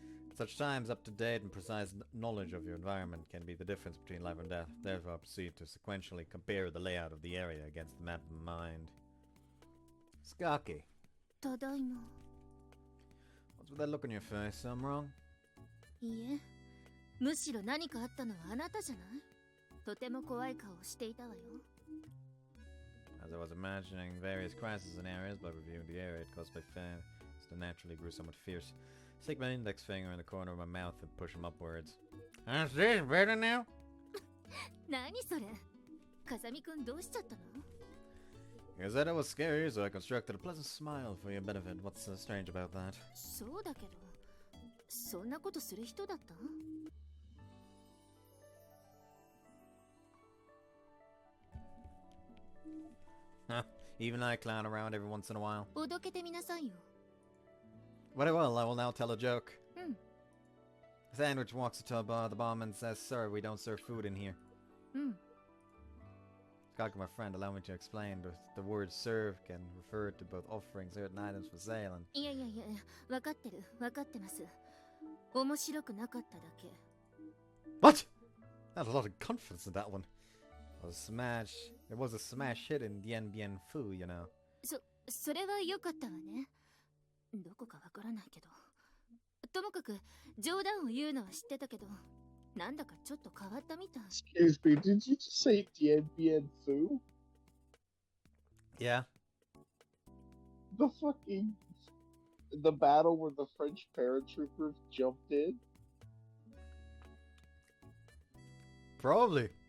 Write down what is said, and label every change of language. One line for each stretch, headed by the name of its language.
English: At such times, up-to-date and precise knowledge of your environment can be the difference between life and death. Therefore, I proceed to sequentially compare the layout of the area against the map in mind. Skaki.
Japanese: Tadaima.
English: What's with that look on your face? I'm wrong?
Japanese: いいえ、むしろ何かあったのはあなたじゃない？とても怖い顔をしていたわよ。
English: As I was imagining various crisis scenarios by reviewing the area caused by fame, it naturally grew somewhat fierce. Stick my index finger in the corner of my mouth and push him upwards. Is this better now?
Japanese: 何それ？風見くんどうしちゃったの？
English: You said I was scary, so I constructed a pleasant smile for your benefit. What's so strange about that?
Japanese: そうだけど、そんなことする人だった？
English: Huh, even I clown around every once in a while.
Japanese: おどけてみなさいよ。
English: Very well, I will now tell a joke.
Japanese: うん。
English: Sandwich walks to a bar. The barman says, "Sir, we don't serve food in here."
Japanese: うん。
English: Skak, my friend, allow me to explain. The word serve can refer to both offering certain items for sale and...
Japanese: いやいやいや、わかってる、わかってます。面白くなかっただけ。
English: What? Not a lot of confidence in that one. It was a smash hit in Bien Bien Fu, you know.
Japanese: それは良かったわね。どこかわからないけど。ともかく、冗談を言うのは知ってたけど、なんだかちょっと変わったみたい。
English: Excuse me, did you just say Dien Bien Phu? Yeah. The battle where the French paratroopers jumped in? Probably.